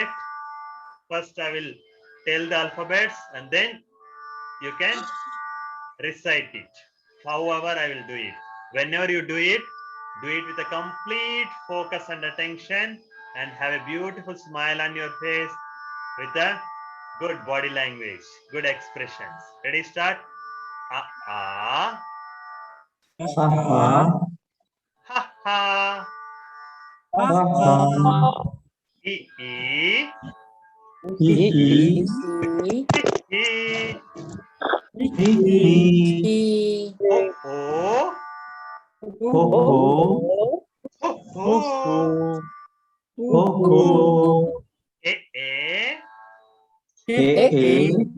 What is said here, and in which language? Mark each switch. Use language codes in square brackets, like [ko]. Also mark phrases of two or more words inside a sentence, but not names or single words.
[en] First I will tell the alphabets and then you can recite it. However, I will do it. Whenever you do it with a complete focus and attention and have a beautiful smile on your face with a good body language, good expressions. Ready, start? Ah, ha ha, e e, he ho ho ho, eh hey,